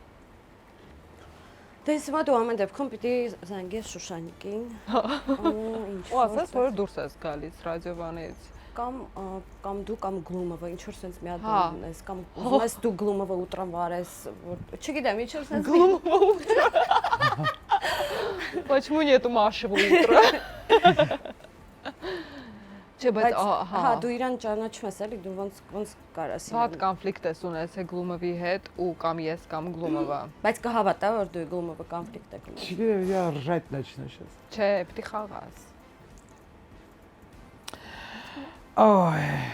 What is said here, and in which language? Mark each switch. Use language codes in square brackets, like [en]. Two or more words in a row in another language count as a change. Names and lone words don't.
[hy] Դե հիմա դու ամեն դեպքում պիտի զանգես Շուշանիկին։ Ու ասես, որ դուրս ես գալիս ռադիովանից։ Կամ դու կամ Գլումովը, ինչ որ sense մի հատ Հա։ բան ունես, կամ ուզում ես դու Գլումովը ուտրան վարես, որ չգիտեմ, ինչ որ sense [ru] Глумова. Почему нету Машева утра? [hy] Չէ, բայց հա, դու իրան ճանաչում ես, էլի, դու ոնց կարաս Հատ կոնֆլիկտ ես ունեցել Գլումովի հետ ու կամ ես կամ Գլումովը։ Բայց կհավատա, որ դու Գլումովը կոնֆլիկտ եք ունեցել։ Չգիտեմ, [ru] я ржать начну сейчас. [hy] Չէ, պիտի խաղաս։ Ой.